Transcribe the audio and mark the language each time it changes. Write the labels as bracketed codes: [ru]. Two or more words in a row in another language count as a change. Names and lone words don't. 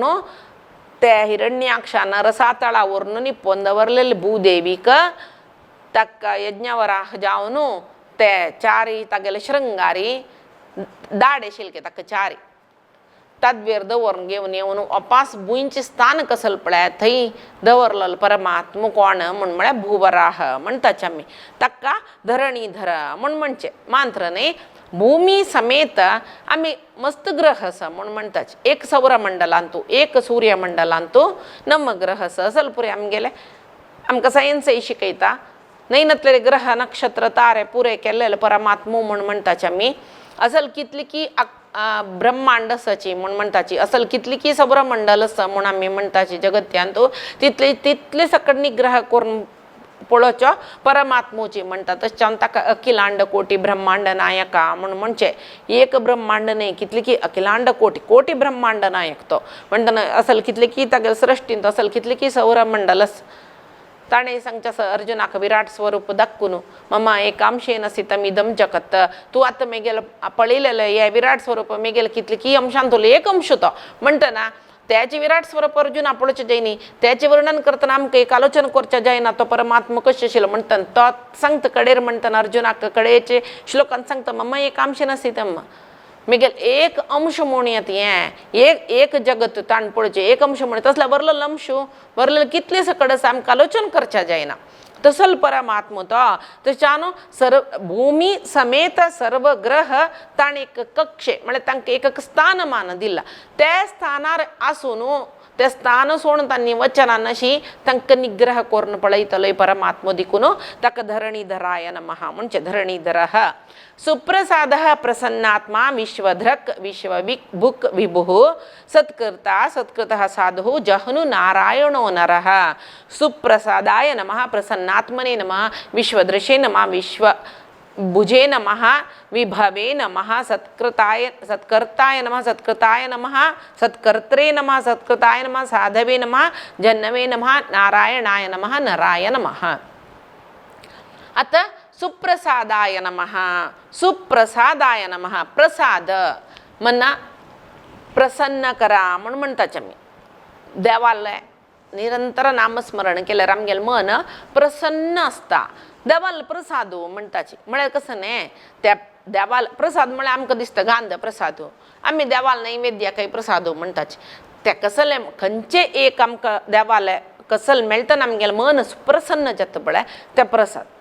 [kok] त्या हिरण्याक्षान रसातळा व्हरून निपोवन दवरलेले भूदेवीक ताका यज्ञवराह जावन ते चारी तागेले शृंगारी दाडे शिलके ताका चारी तद्वेर दवरून घेवन येवन अपास भूंयचें स्थान कसल पळय थंय दवरलेलो परमात्मा कोण म्हण म्हळ्यार भूवराह म्हणटाचे आमी ताका धरणीधर म्हण म्हणचे मात्र न्ही भूमी समेत आम्ही मस्त ग्रह असा म्हणून म्हणताच एक सौरमंडलांतू एक सूर्यमंडलांतू नम ग्रह असल पुरे आमगेले आमकां सायन्सय शिकयता नैनतले ग्रह नक्षत्र तारे पुरे केल्लेले परमात्मो म्हण म्हणटाचे आमी असल कितली की ब्रह्मांड आसाची म्हण म्हणटाची असल कितली की सौरमंडल आसा म्हण आमी म्हणटाची जगत्यान तो तितले सकडनी ग्रह करून पळोवचो परमात्मोची म्हणटा तशें ताका अखिलांड कोटी ब्रह्मांड नायका म्हण म्हणचे एक ब्रह्मांड न्ही कितली की अखिलांड कोटी कोटी ब्रह्मांड नायक तो म्हणटा असल कितले की तागे सृश्टींत असल कितले की सौरमंडल ताणे सांगचा अर्जुनाक विराट स्वरूप दाखवून [sa] मम एकांशेन सितमिदं जगत [kok] तू आता मेगेल पळयलेलं हे विराट स्वरूप मेगेल कितले की अंशांतलो एक अंश तो म्हणटना त्याचे विराट स्वरूप अर्जुना पळोवचें जायनी त्याचे वर्णन करतना आमकां एक आलोचना करचें जायना तो परमात्मा कशें आशिल्लो म्हणटना तो सांगता कडेर म्हणटना अर्जुनाक कडेचे श्लोकान सांगता [sa] मम एकांशेन सितम [kok] मेगेल एक अंश म्हूण हें एक जगत ताण पळोवचें एक अंश म्हण तसल्या वरलेलो अंश वरलेलो कितले सकड आसा आमकां आलोचना करचें जायना तसल परमात्मा तो तशानो सर्व भूमी समेत सर्व ग्रह ताण एक कक्षे म्हणजे तांकां एक स्थानमान दिला त्या स्थानार आसून ते स्थान सोडून तांणी वचनान अशी तांकां निग्रह करून पळयतलो परमात्मा दिकून ताका [sa] धरणीधराय नमः [kok] म्हणजे [sa] धरणीधरः सुप्रसादः प्रसन्नात्मा विश्वधृक् विश्वभुक् विभुः सत्कर्ता सत्कृतः साधुः जह्नु नारायणो नरः सुप्रसादाय नमः प्रसन्नात्मने नमः विश्वदृशे नमः विश्वभुजे नमः विभवे नमः सत्कर्ताय नमः सत्कृताय नमः सत्कर्त्रे नमः सत्कृताय नमः साधवे नमः जन्नवे नमः नारायणाय नमः नराय नमः [kok] आता [sa] सुप्रसादाय नमः सुप्रसादाय नमः [kok] प्रसाद मना प्रसन्न करा म्हणून म्हणटाच आमी देवाले निरंतर नामस्मरण केल्यार आमगेलें मन प्रसन्न आसता देवाल प्रसाद म्हणटाची म्हळ्यार कसं न्ही त्या देवाल प्रसाद म्हळ्यार आमकां दिसता गांध प्रसाद आमी देवाल नैवेद्याकय प्रसाद म्हणटाचे ते कसले खंयचे एक आमकां देवाले कसल मेळटना आमगेलें मन प्रसन्न जाता पळय ते प्रसाद